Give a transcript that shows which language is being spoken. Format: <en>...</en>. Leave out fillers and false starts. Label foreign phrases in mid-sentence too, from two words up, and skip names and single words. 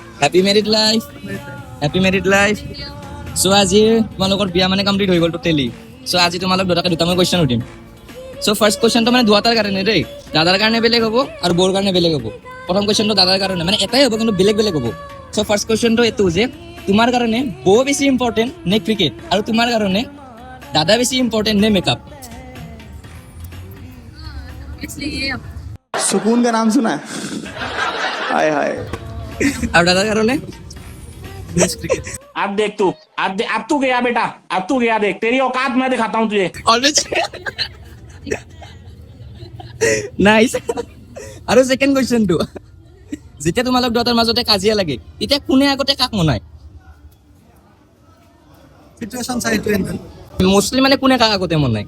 <en>Happy married life, happy married life.</en> <as>সো আজি তোমালোকৰ বিয়া মানে কমপ্লিট হৈ গ'ল টোটেলি। সো আজি তোমালোক দুটাকে দুটা মই কুৱেশ্যন সুধিম। সো</as> <en>first question</en> <as>মানে দুটাৰ কাৰণে দেই, দাদাৰ কাৰণে বেলেগ হ'ব আৰু বৌৰ কাৰণে বেলেগ হ'ব। প্ৰথম কুৱেশ্যনটো দাদাৰ কাৰণে, মানে এটাই হ'ব কিন্তু বেলেগ বেলেগ হ'ব। সো</as> <en>first question</en> <as>এইটো যে তোমাৰ কাৰণে বৌ বেছি ইম্পৰ্টেণ্ট নে ক্ৰিকেট, আৰু তোমাৰ কাৰণে দাদা বেছি ইম্পৰ্টেণ্ট নে মেকআপ?</as> <hi>सुकून का नाम सुना है? हाय हाय।</hi> <as>আৰু দাদাৰ কাৰণে</as> <hi>अब देख तू, अब तू गया बेटा, अब तू गया, देख तेरी औकात मैं दिखाता हूँ तुझे।</hi> <as>নাইচ। আৰু</as> <en>second question,</en> <as>যেতিয়া তোমালোক দুটাৰ মাজতে কাজিয়া লাগে তেতিয়া কোনে আগতে কাক মনায়? সিচুৱেশ্যন চাই এইটো এনডেল মোষ্টলি মানে কোনে কাক আগতে মনায়?</as>